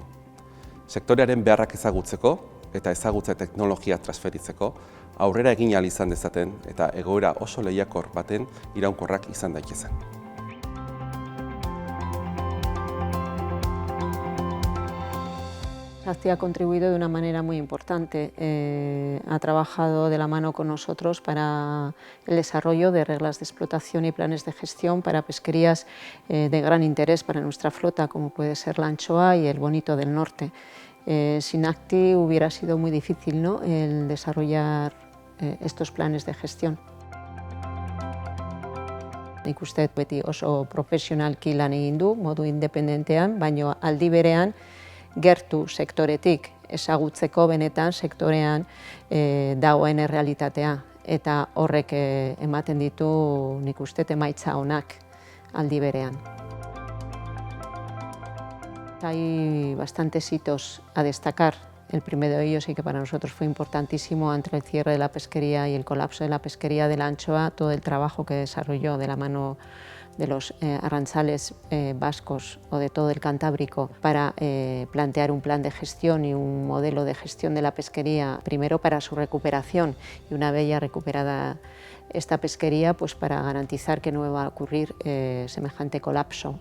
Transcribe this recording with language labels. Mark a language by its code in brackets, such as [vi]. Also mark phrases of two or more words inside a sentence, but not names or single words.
[eu] Sektorearen beharrak ezagutzeko eta ezagutza teknologia transferitzeko aurrera egin ahal izan dezaten eta egoera oso lehiakor baten iraunkorrak izan daitezen. [es] Azti ha contribuido de una manera muy importante. Ha trabajado de la mano con nosotros para el desarrollo de reglas de explotación y planes de gestión para pesquerías de gran interés para nuestra flota, como puede ser la anchoa y el bonito del norte. Sin ACTI hubiera sido muy difícil, ¿no?, el desarrollar estos planes de gestión. [eu] Nik uste beti oso profesionalki lan egin du, modu independentean, baina aldi berean gertu sektoretik ezagutzeko benetan sektorean dagoen errealitatea eta horrek ematen ditu nik uste emaitza onak aldi berean. [es] Hay bastantes hitos a destacar. El primero de ellos, y que para nosotros fue importantísimo, entre el cierre de la pesquería y el colapso de la pesquería de la anchoa, todo el trabajo que desarrolló de la mano de los arrantzales vascos o de todo el Cantábrico para plantear un plan de gestión y un modelo de gestión de la pesquería, primero para su recuperación y una vez ya recuperada esta pesquería, pues para garantizar que no iba a ocurrir semejante colapso.